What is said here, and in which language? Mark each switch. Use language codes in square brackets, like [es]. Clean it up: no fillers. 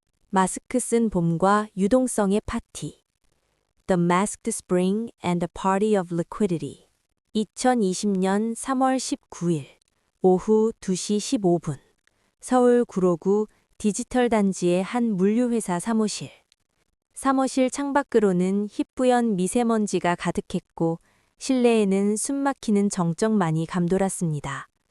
[ko] 마스크 쓴 봄과 유동성의 파티. [en] The Masked Spring and a Party of Liquidity. [ko] 2020년 3월 19일 오후 2시 15분 서울 구로구 디지털 단지의 한 물류회사 사무실. 사무실 창밖으로는 희뿌연 미세먼지가 가득했고 실내에는 숨막히는 정적만이 감돌았습니다.